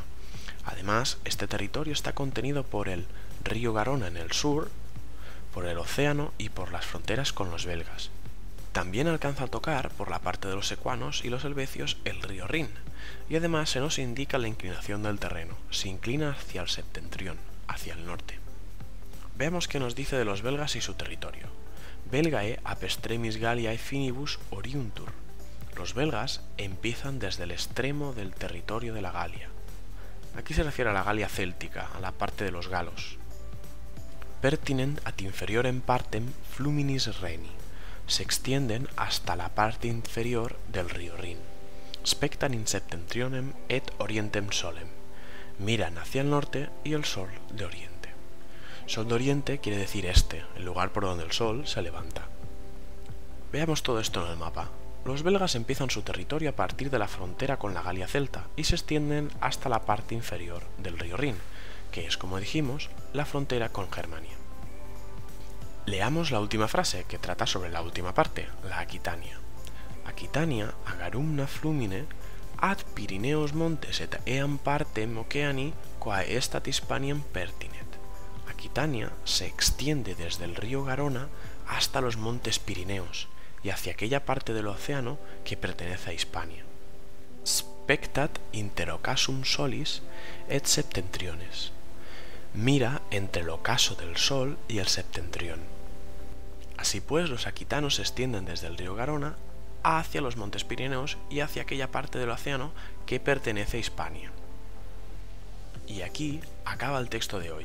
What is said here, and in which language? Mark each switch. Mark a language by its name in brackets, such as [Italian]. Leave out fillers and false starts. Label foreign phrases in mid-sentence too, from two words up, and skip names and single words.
[Spanish] Además, este territorio está contenido por el río Garona en el sur, por el océano y por las fronteras con los belgas. También alcanza a tocar por la parte de los secuanos y los helvecios el río Rin, y además se nos indica la inclinación del terreno, se inclina hacia el septentrión, hacia el norte. Veamos qué nos dice de los belgas y su territorio. [Latin] Belgae ab extremis Galliae finibus oriuntur. [Spanish] Los belgas empiezan desde el extremo del territorio de la Galia. Aquí se refiere a la Galia céltica, a la parte de los galos. [Latin] Pertinent ad inferiorem partem fluminis Reni. [Spanish] Se extienden hasta la parte inferior del río Rin. [Latin] Spectan in septentrionem et orientem solem. [Spanish] Miran hacia el norte y el sol de oriente. Sol de oriente quiere decir este, el lugar por donde el sol se levanta. Veamos todo esto en el mapa. Los belgas empiezan su territorio a partir de la frontera con la Galia celta y se extienden hasta la parte inferior del río Rin, que es, como dijimos, la frontera con Germania. Leamos la última frase, que trata sobre la última parte, la Aquitania. [Latin] Aquitania agarumna flumine ad Pirineos montes et eam partem oceani quae estat Hispaniam pertinet. [Spanish] Aquitania se extiende desde el río Garona hasta los montes Pirineos, y hacia aquella parte del océano que pertenece a Hispania. [Latin] Spectat inter ocassum solis et septentriones. [Spanish] Mira entre el ocaso del sol y el septentrión. Así pues, los aquitanos se extienden desde el río Garona hacia los montes Pirineos y hacia aquella parte del océano que pertenece a Hispania. Y aquí acaba el texto de hoy.